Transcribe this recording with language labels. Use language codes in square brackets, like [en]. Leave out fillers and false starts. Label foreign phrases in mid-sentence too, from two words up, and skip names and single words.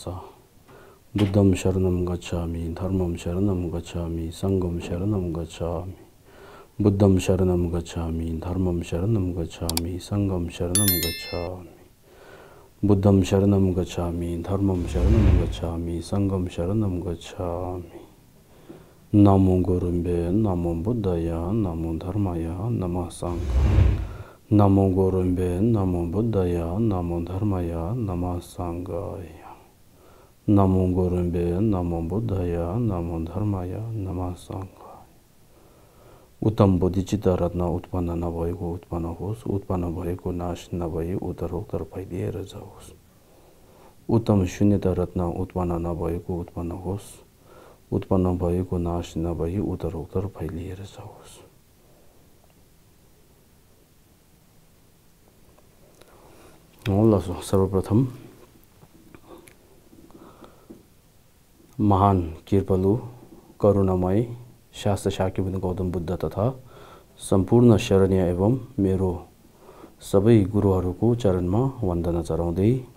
[sa] बुद्धं शरणं गच्छामि, धर्मं शरणं गच्छामि, संघं शरणं गच्छामि। बुद्धं शरणं गच्छामि, धर्मं शरणं गच्छामि, संघं शरणं गच्छामि। बुद्धं शरणं गच्छामि, धर्मं शरणं गच्छामि, संघं शरणं गच्छामि। नमो गुरुभ्यो नमो बुद्धाय नमो धर्माय नमः संघाय। नमो गुरुभ्यो नमो बुद्धाय नमो धर्माय नमः संघाय। नमो गुरुभ्यो नमो बुद्धाय नमो धर्माय नमः संघाय। [ne] उत्तम बोधिचित्त रत्न उत्पन्न नभएको उत्पन्न होस्, उत्पन्न भएको नाश नभई उत्तरोत्तर फैलिएर जाओस्। उत्तम शून्यता रत्न उत्पन्न नभएको उत्पन्न होस्, उत्पन्न भएको नाश नभई उत्तरोत्तर फैलिएर जाओस्। सर्वप्रथम महान कृपालु करुणामय शास्त्र साक्यवन्त गौतम बुद्ध तथा सम्पूर्ण शरणीय एवं मेरो सबै गुरुहरूको चरणमा वन्दना चढाउँदै